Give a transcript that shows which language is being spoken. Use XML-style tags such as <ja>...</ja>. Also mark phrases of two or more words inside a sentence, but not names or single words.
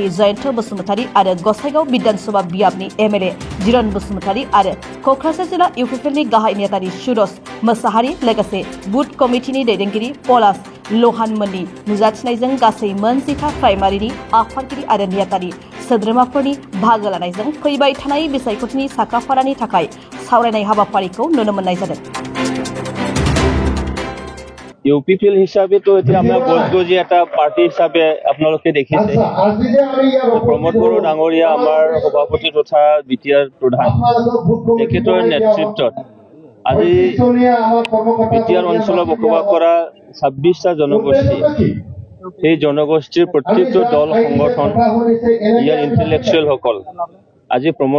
<brx>जयन्त बसुमतारी आरो गसाइगाव विधानसभा बियाबनि एमएलए जिरन बसुमतारी आरो क'क्राझार जिल्ला इउपिपिएलनि गाहाय नेतानि सुरज मोसाहारी लोगोसे बुथ कमिटिनि दैदेनगिरि पलास लहानमोननि नुजाथिनायजों गासै मोनजिथा प्राइमारिनि आफादगिरि आरो नेतानि सोद्रोमाफोरनि बाहागो लानायजों फैबाय थानाय बिसायख'थिनि साखाफारानि थाखाय सावरायनाय हाबाफारिखौ नुनो मोननाय जादों।</brx> <as>ইউপিপিএল হিসাবে তো এতিয়া আমরা গজগজি এটা পার্টি হিসাবে আপোনালোকে দেখিছে প্ৰমোদ বড়ো ডাঙৰীয়া আমাৰ সভাপতি তথা বিটিআৰ প্ৰধান তেখেতৰ নেতৃত্বত আজি বিটিআৰ অঞ্চলত বসবাস কৰা 26টা জনগোষ্ঠী সেই জনগোষ্ঠীৰ প্ৰত্যেকটো দল সংগঠন ইয়াৰ ইণ্টেলেকচুৱেল সকল আজি প্ৰমোদ</as>